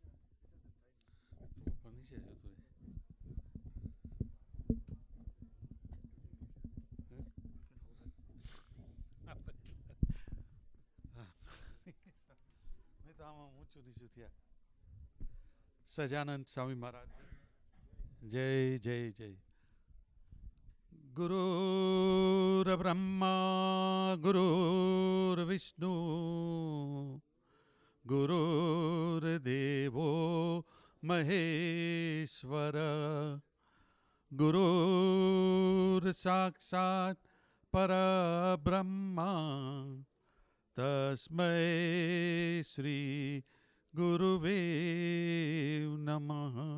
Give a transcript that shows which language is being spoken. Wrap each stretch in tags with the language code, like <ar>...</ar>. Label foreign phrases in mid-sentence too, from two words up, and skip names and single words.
<gu>ઉપર નીચે જતું રહેશે. મેં તો આમાં ઊંચું નીચું થયા. સજાનંદ સ્વામી મહારાજ જય જય જય.</gu> <sa>गुरुर्ब्रह्मा गुरुर्विष्णु गुरुर्देवो महेश्वर गुरुर्साक्षात् परब्रह्मा तस्मै श्री गुरुवे नमः.</sa>